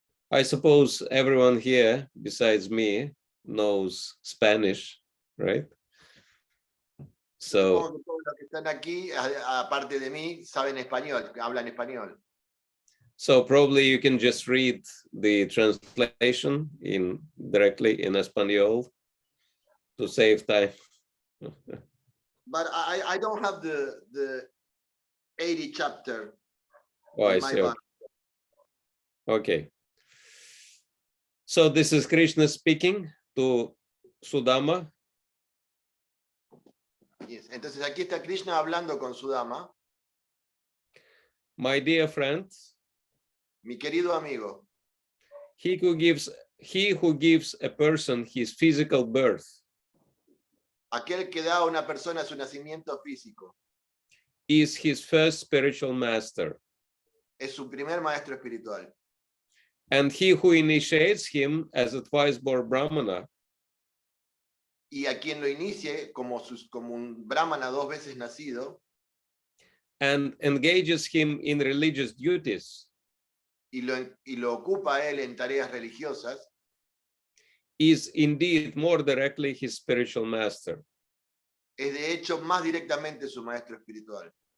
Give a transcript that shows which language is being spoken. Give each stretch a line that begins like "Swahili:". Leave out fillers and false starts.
English: I suppose everyone here besides me knows Spanish, right? So
Spanish: Supongo que todos los que están aquí, aparte de mí, saben español, hablan español.
English: So probably you can just read the translation directly in Espanol to save time. But I don't have the 80 chapter. Oh, I see. Okay. So this is Krishna speaking to Sudama. Yes.
Spanish: Entonces aquí está Krishna hablando con su dama.
English: My dear friend,
Spanish: Mi querido amigo,
English: he who gives a person his physical birth
Spanish: aquel que da a una persona su nacimiento físico,
English: is his first spiritual master.
Spanish: es su primer maestro espiritual.
English: And he who initiates him as a twice-born Brahmana
Spanish: Y a quien lo inicie como un brahmana 2 veces nacido,
English: and engages him in religious duties
Spanish: y lo ocupa a él en tareas religiosas,
English: is indeed more directly his spiritual master.
Spanish: es de hecho más directamente su maestro espiritual.